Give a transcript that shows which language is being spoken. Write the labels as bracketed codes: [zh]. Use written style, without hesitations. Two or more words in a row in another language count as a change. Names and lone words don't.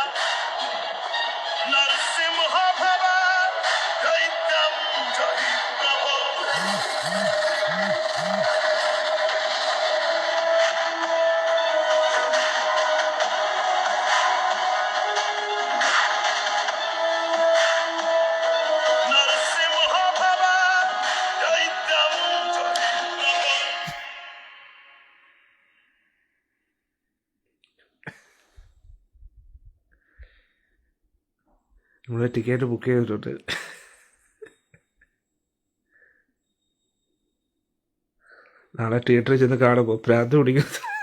[sa] नरसिंह भव दैत्यं जहि प्रभो नरसिंह भव दैत्यं जहि प्रभो [ml] നമ്മൾ [en] ticket book [ml] ചെയ്തിട്ടുണ്ട്. നാളെ തിയേറ്ററിൽ ചെന്ന് കാണുമ്പോൾ ഭ്രാന്ത് പിടിക്കുന്നത്.